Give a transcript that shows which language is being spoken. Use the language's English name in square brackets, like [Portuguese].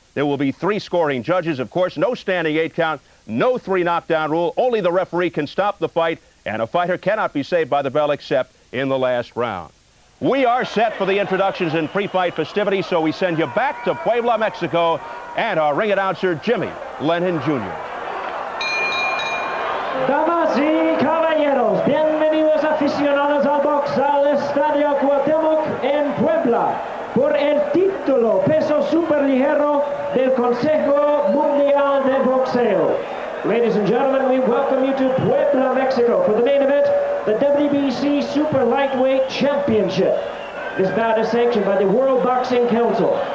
[English] There will be 3 scoring judges, of course, no standing 8 count, no 3 knockdown rule. Only the referee can stop the fight, and a fighter cannot be saved by the bell except in the last round. We are set for the introductions and pre-fight festivities, so we send you back to Puebla, Mexico, and our ring announcer, Jimmy Lennon Jr. [Spanish] Damas y caballeros, bienvenidos aficionados al box al Estadio Cuauhtémoc en Puebla por el título peso superligero del Consejo Mundial de Boxeo. [English] Ladies and gentlemen, we welcome you to Puebla, Mexico for the main event, the WBC Super Lightweight Championship. This bout is sanctioned by the World Boxing Council.